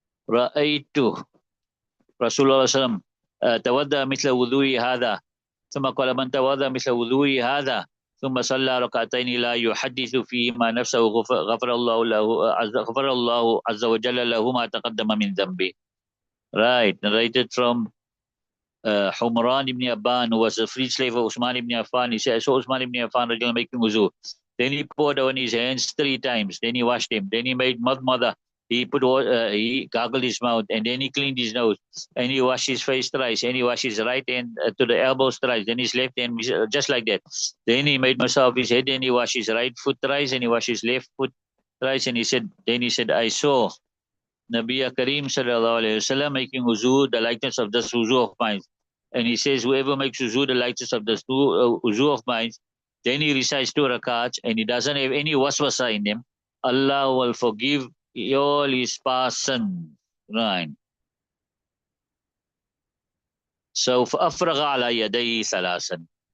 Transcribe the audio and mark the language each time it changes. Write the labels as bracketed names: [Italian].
[Arabic] رأيت رسول الله صلى الله عليه وسلم تودع مثل وضوء هذا ثم قال من تودع مثل وضوء هذا ثم صلى ركعتين لا يحدث فيهما نفسه غفر الله عز وجل له ما تقدم من ذنبه. [English] Right, narrated from Humran ibn Abban, who was a free slave of Usman ibn Affan. He said, I saw Usman ibn Affan making wuzu. Then he poured on his hands 3 times. Then he washed him. Then he made madmada. He gargled his mouth, and then he cleaned his nose, and he washed his face thrice, and he washed his right hand to the elbows thrice, then his left hand just like that. Then he made masa of his head, and he washed his right foot thrice, and he washed his left foot thrice, and he said, I saw Nabi Kareem sallallahu alaihi wasallam making wuzu, the likeness of this wuzu of mine. And he says, whoever makes wuzu, the likeness of this wuzu of mine, then he recites 2 rakats, and he doesn't have any waswasa in them, Allah will forgive all his past sins. Right. So [Arabic] فأفرغ على يديه 3.